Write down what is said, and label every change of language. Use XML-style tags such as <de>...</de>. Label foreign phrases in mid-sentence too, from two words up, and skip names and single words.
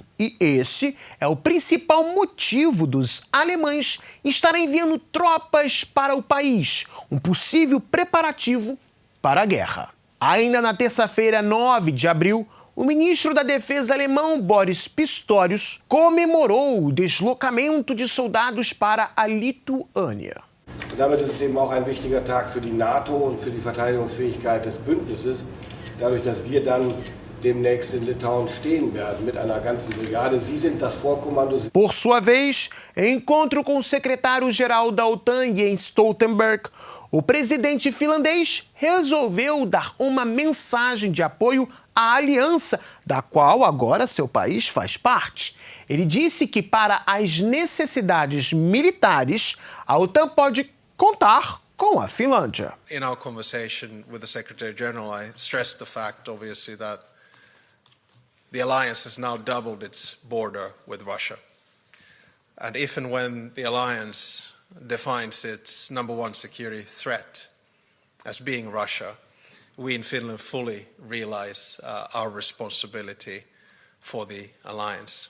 <pt>E esse é o principal motivo dos alemães estarem enviando tropas para o país, um possível preparativo para a guerra. Ainda na terça-feira, 9 de abril, o ministro da Defesa alemão, Boris Pistorius, comemorou o deslocamento de soldados para a Lituânia.</pt> <de>Damit ist es eben auch ein wichtiger Tag für die NATO und für die Verteidigungsfähigkeit des Bündnisses, dadurch, dass wir dann demnächst in Litauen stehen werden mit einer ganzen Brigade. Sie sind das Vorkommando.</de> <pt>Por sua vez, em encontro com o secretário-geral da OTAN, Jens Stoltenberg, o presidente finlandês resolveu dar uma mensagem de apoio à aliança, da qual agora seu país faz parte. Ele disse que para as necessidades militares, a OTAN pode contar com a Finlândia.</pt> <en>In our conversation with the Secretary-General, I stressed the fact, obviously, that the alliance has now doubled its border with Russia. And if and when the alliance defines its number one security threat as being Russia, we in Finland fully realize our responsibility for the alliance.</en>